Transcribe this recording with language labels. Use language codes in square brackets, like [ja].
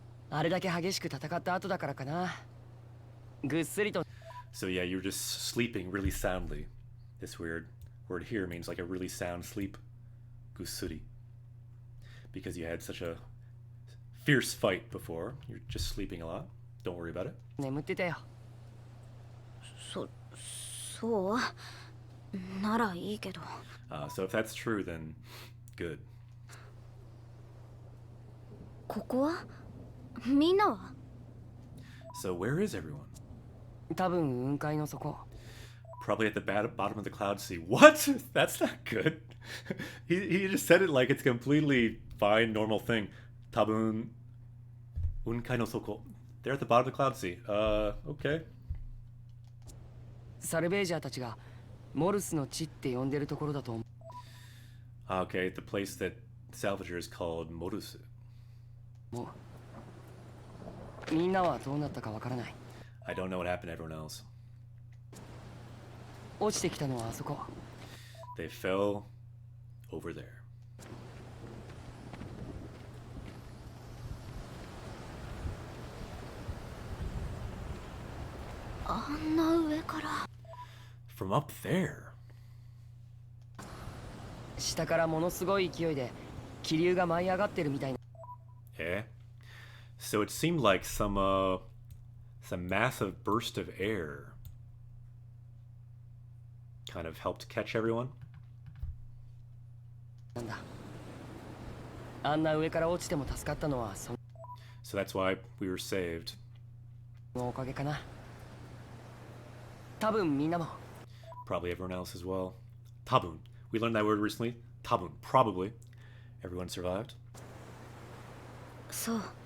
[ja] あれだけ激しく戦った後だからかな。ぐっすりと。 [en] So yeah, you're just sleeping really soundly. This weird word here means like a really sound sleep. Gusuri. Because you had such a fierce fight before. You're just sleeping a lot. Don't worry about it. [ja] 眠ってたよ。そうならいいけど。 [en] So if that's true, then good. [ja] ここはみんなは [en] So where is everyone? [ja] 多分雲海の底。 [en] Probably at the bottom of the cloud sea. What? That's not good. He just said it like it's a completely fine, normal thing. [ja] Tabun unkai no soko. [en] They're at the bottom of the cloud sea. Okay. [ja] サルベージャーたちがモルスの地って呼んでるところだと思う。 [en] Okay, the place that Salvagers called Morusu. [ja] みんなはどうなったかわからない。 [en] I don't know what happened to everyone else. [ja] 落ちてきたのはあそこ。 [en] They fell over there. [ja] あんな上から [en] From up there. [ja] 下からものすごい勢いで気流が舞い上がってるみたいな。 Eh? [en] So it seemed like some massive burst of air kind of helped catch everyone. [ja] なんだ。あんな上から落ちても助かったのはそ [en] So that's why we were saved. [ja] のおかげかな。多分みんなも。 [en] Probably everyone else as well. Tabun. We learned that word recently. Tabun. Probably. Everyone survived. [ja] そう。